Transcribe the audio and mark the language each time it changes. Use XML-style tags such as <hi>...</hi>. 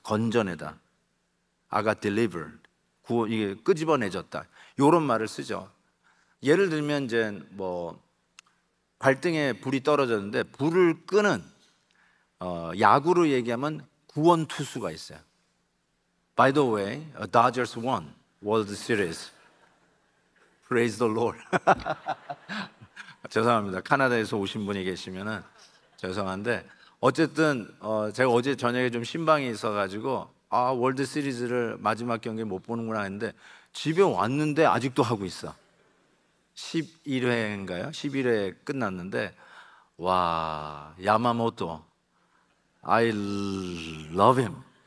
<ko>건져내다.</ko> <en>I got delivered.</en> <ko>이게 끄집어내졌다. 이런 말을 쓰죠. 예를 들면 이제 뭐 발등에 불이 떨어졌는데 불을 끄는, 야구로 얘기하면 구원 투수가 있어요.</ko> <en>By the way, Dodgers won World Series. Praise the Lord.</en> <ko>죄송합니다. 카나다에서 오신 분이 계시면은 죄송한데, 어쨌든 제가 어제 저녁에 좀 신방이 있어가지고 월드 시리즈를 마지막 경기 못 보는구나 했는데 집에 왔는데 아직도 하고 있어. 11회인가요? 11회 끝났는데, 와, 야마모토,</ko> <en>I love him.</en>